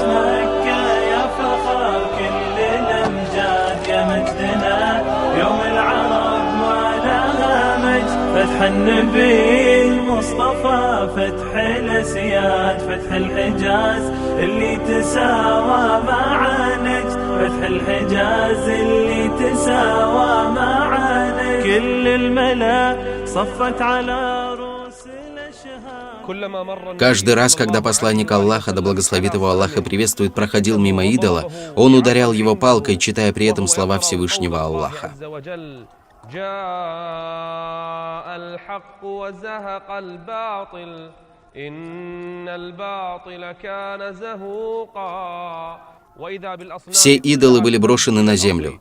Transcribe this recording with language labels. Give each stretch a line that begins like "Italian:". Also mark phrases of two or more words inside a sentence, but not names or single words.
Arabic: مكة يا فخر كل الأمجاد يا مجدنا يوم العرب ما لها مجد فتح النبي المصطفى فتح الأسياد فتح الحجاز اللي تساوى مع نجد فتح الحجاز اللي تساوى مع نجد كل الملا صفت على رؤوس الأشهاد.
Russian: Каждый раз, когда посланник Аллаха, да благословит его Аллах и приветствует, проходил мимо идола, он ударял его палкой, читая при этом слова Всевышнего Аллаха. Все идолы были брошены на землю.